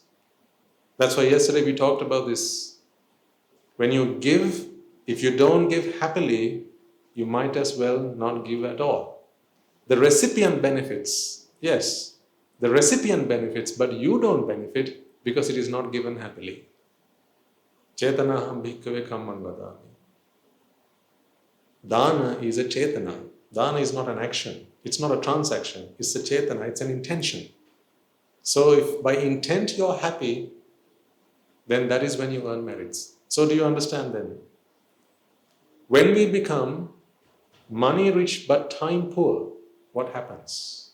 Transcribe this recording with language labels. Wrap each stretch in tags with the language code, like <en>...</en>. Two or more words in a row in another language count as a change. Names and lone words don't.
<en>That's why yesterday we talked about this. When you give, if you don't give happily, you might as well not give at all. The recipient benefits, yes, the recipient benefits, but you don't benefit because it is not given happily.</en> <pi>Chetanaham bhikkhave kammam vadami.</pi> <en>Dana is a chetana. Dana is not an action. It's not a transaction. It's a chetana. It's an intention. So if by intent you're happy, then that is when you earn merits. So do you understand then? When we become money rich but time poor, what happens?</en>